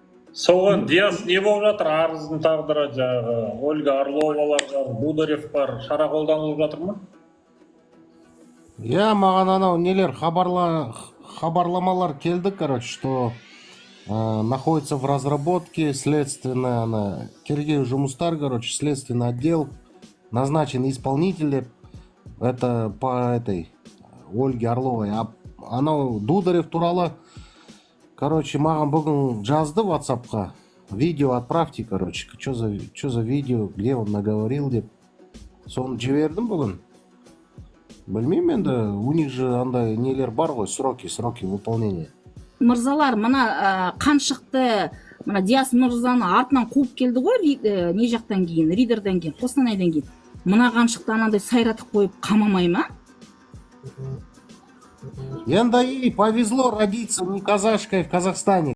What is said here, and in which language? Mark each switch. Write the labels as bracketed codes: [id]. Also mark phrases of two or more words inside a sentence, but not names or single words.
[kk] Соған Диас не болып жатыр? Арыздың тағдыры жағы Ольга Орловалар бар, Дударев бар, шара қолданылып жатыр ма? Я маған анау нелер хабарламалар келді, короче, [ru] что находится в разработке следственная [kk] тергеу жұмыстар, [ru] короче, следственный отдел, назначен исполнитель, это по этой Ольге Орловой. [kk] А анау Дударев туралы, короче, маған бүгін жазды WhatsAppқа. [ru] Видео отправьте, короче, что за видео, где он наговорил деп. [kk] Соны жібердім бүгін. Білмеймін енді, [ru] у них же [kk] андай нелер бар ғой, [ru] сроки выполнения. [kk] Мырзалар, мына қаншықты, мына Диас мырзаны артынан қуып келді ғой, не жақтан кейін, Ридерден кейін, Қостанайдан кейін. Мына қаншықты анандай сайратып қойып қамамай ма? [ru] Енді ей повезло родиться не казашкой в Казахстане.